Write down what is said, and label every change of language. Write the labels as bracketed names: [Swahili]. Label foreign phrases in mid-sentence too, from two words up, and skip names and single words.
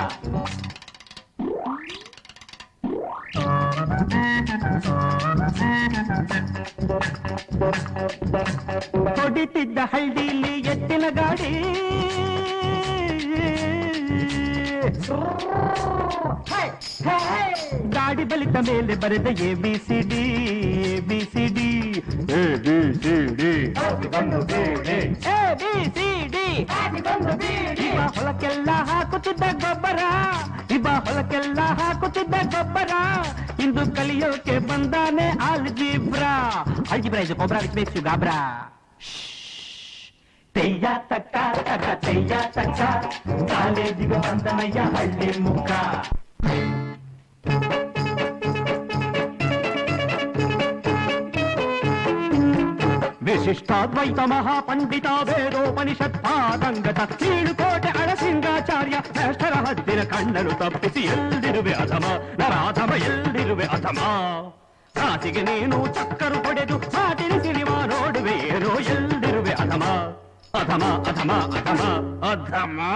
[Kannada] ಹೊಡಿತಿದ್ದ ಹಳ್ಳಿಲಿ ಎತ್ತಿನ ಗಾಡಿ, ಗಾಡಿ ಬಲಿತ ಮೇಲೆ ಬರೆದ ABCD ABCD ABCD ABCD. ಇವ ಹೊಲಕ್ಕೆಲ್ಲ ಹಾಕುತ್ತಿದ್ದ ಗೊಬ್ಬರ, ಇವ ಹೊಲಕ್ಕೆಲ್ಲ ಹಾಕುತ್ತಿದ್ದ ಗೊಬ್ಬರ, ಇಂದು ಕಲಿಯೋಕೆ ಬಂದಾನೆ ಆಲ್ಜಿಬ್ರಾ. ಆಲ್ಜಿಬ್ರಾ ಇದು ಗೊಬ್ಬರ [English] which makes you [Kannada] ಗಾಬ್ರಾ. ತೆಯ್ಯ ತಕ್ಕ ತಕ್ಕ ತೆಯ್ಯ ತಕ್ಕ ಕಾಲೇಜಿಗೆ ಬಂದನಯ್ಯ ಹಳ್ಳಿ ಮುಕ್ಕ. This ವಿಶಿಷ್ಟಾದ್ವೈತ ಮಹಾಪಂಡಿತ ವೇದೋಪನಿಷತ್ ಪಾದಂಗತ ಕೀಳುಕೋಟೆ ಅಳಸಿಂಗಾಚಾರ್ಯ ಶ್ರೇಷ್ಠರ ಹದ್ದಿನ ಕಣ್ಣನು ತಪ್ಪಿಸಿ ಎಲ್ಲಿರುವೆ ಅಧಮ ನರಾಧಮ ಎಲ್ಲಿರುವೆ ಅಧಮ ಕಾಸಿಗೆ ನೀನು ಚಕ್ಕರು ಹೊಡೆದು ಮಾತಿನ ಸಿನಿಮಾ ನೋಡುವೆ ಏನೋ ಎಲ್ಲಿರುವೆ ಅಧಮ ಅಧಮ ಅಧಮ ಅಧಮ ಅಧಮ